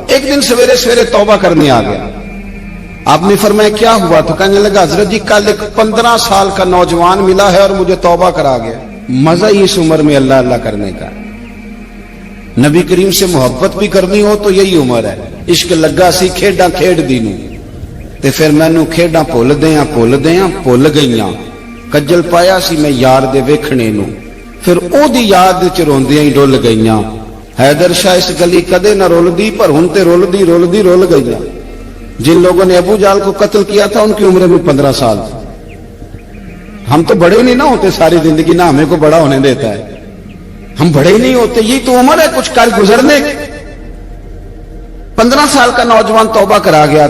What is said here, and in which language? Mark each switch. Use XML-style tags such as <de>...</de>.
<ur>ایک دن سویرے سویرے توبہ کرنے آ گیا. آپ نے فرمایا کیا ہوا؟ تو کہنے لگا حضرت جی کل ایک 15 سال کا نوجوان ملا ہے اور مجھے توبہ کرا گیا. مزہ ہی اس عمر میں اللہ اللہ کرنے کا. نبی کریم سے محبت بھی کرنی ہو تو یہی عمر ہے.</ur> <pa>عشق لگا سی کھیڈاں کھیڈ دی نوں تے پھر مینوں کھیڈاں بھول بھول گئیاں. کجل پایا سی میں یار دے ویکھنے نوں، پھر او دی یاد وچ روندیاں ہی ڈل گئیاں. حیدر شاہ اس گلی کدے نہ رولدی پر ہن تے رول گئیاں.</pa> <ur>جن لوگوں نے ابو جال کو قتل کیا تھا ان کی عمر بھی 15 سال تھی. ہم تو بڑے نہیں نہ ہوتے، ساری زندگی نہ ہمیں کو بڑا ہونے دیتا ہے، ہم بڑے ہی نہیں ہوتے. یہی تو عمر ہے کچھ کر گزرنے. 15 سال کا نوجوان توبہ کرا گیا.</ur>